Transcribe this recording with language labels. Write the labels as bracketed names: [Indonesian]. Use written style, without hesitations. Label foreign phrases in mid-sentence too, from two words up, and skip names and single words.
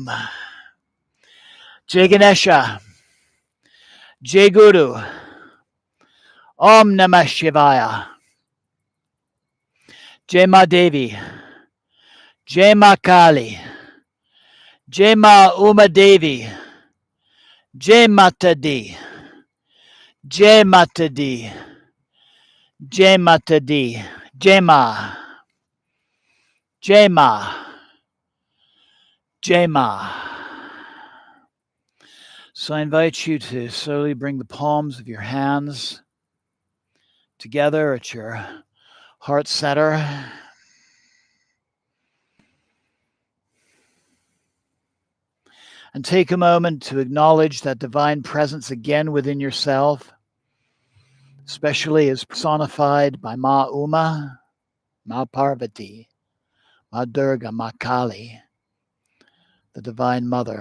[Hindi] जय गणेश। जय गुरु. [Sanskrit] ॐ नमः शिवाय. [Hindi] जय माँ देवी. जय माँ काली। जय माँ उमा देवी. जय माता दी। जय माता दी. जय माता दी। जय माँ. जय माँ। जय माँ. [English] So I invite you to slowly bring the palms of your hands together at your heart center. And take a moment to acknowledge that divine presence again within yourself, especially as personified by Ma Uma, Ma Parvati, Ma Durga, Ma Kali, the Divine Mother.